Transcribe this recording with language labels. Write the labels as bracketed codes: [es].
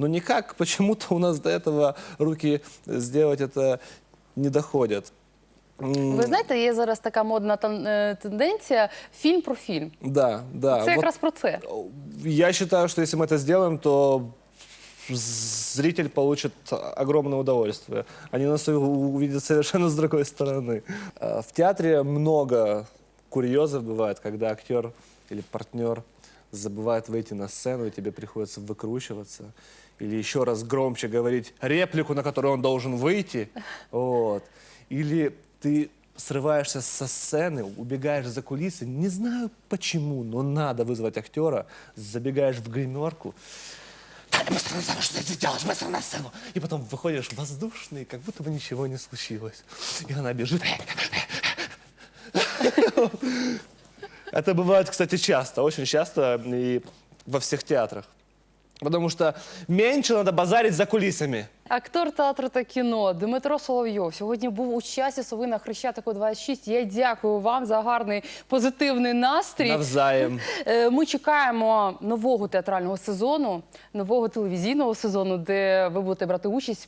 [ru] Но никак почему-то у нас до этого руки сделать это не доходят. [uk] Ви знаєте, є зараз така модна тенденція фільм про фільм. [ru] Да, да. [uk] Це [ru] Вот [uk] якраз про це. [ru] я считаю, что если мы это сделаем, то зритель получит огромное удовольствие. Они нас увидят совершенно с другой стороны. В театре много курьезов бывает, когда актер или партнер забывает выйти на сцену, и тебе приходится выкручиваться. Или еще раз громче говорить реплику, на которую он должен выйти. Вот. Или ты срываешься со сцены, убегаешь за кулисы, не знаю почему, но надо вызвать актера, забегаешь в гримерку, быстро на сцену, что ты делаешь, быстро на сцену. И потом выходишь воздушный, как будто бы ничего не случилось. И она бежит. Это бывает, кстати, часто, очень часто и во всех театрах. Потому что меньше надо базарить за кулисами. [uk] Актор театру та кіно Дмитро Соловйов сьогодні був у часі Сови на Хрещатику 26. Я дякую вам за гарний позитивний настрій. Навзаєм. Ми чекаємо нового театрального сезону, нового телевізійного сезону, де ви будете брати участь.